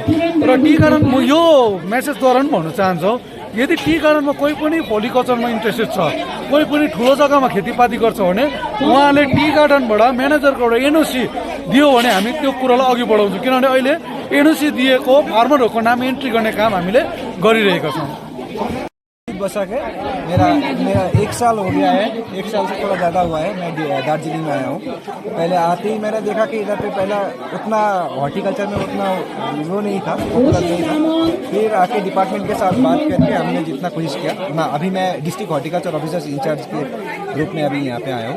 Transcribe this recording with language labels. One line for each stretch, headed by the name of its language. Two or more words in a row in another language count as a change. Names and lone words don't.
Nepali: र
English: tea garden
Nepali: म यो मेसेजद्वारा पनि भन्न चाहन्छौँ, यदि
English: tea garden
Nepali: कोही पनि
English: horticulture interested
Nepali: छ, कोही पनि ठुलो जग्गामा खेतीपाती गर्छ भने उहाँले
English: tea garden
Nepali: म्यानेजरको एउटा एनओसी दियो भने हामी त्यो कुरोलाई अघि बढाउँछौँ। किनभने अहिले एनओसी दिएको फार्मरहरूको नाम एन्ट्री गर्ने काम हामीले गरिरहेका छौँ।
Hindi: बसक है। मेरा 1 साल हो गया है, 1 साल से थोड़ा ज़्यादा हुआ है मैं दार्जिलिंग में आया हूँ। पहले आते ही मैंने देखा कि इधर पे पहला उतना हॉर्टिकल्चर में उतना वो नहीं था, पॉपुलर नहीं था। फिर आके डिपार्टमेंट के साथ बात करके हमने जितना कोशिश किया। अभी मैं
English: district horticulture officers in-charge
Hindi: के रूप में अभी यहाँ पे आया हूँ।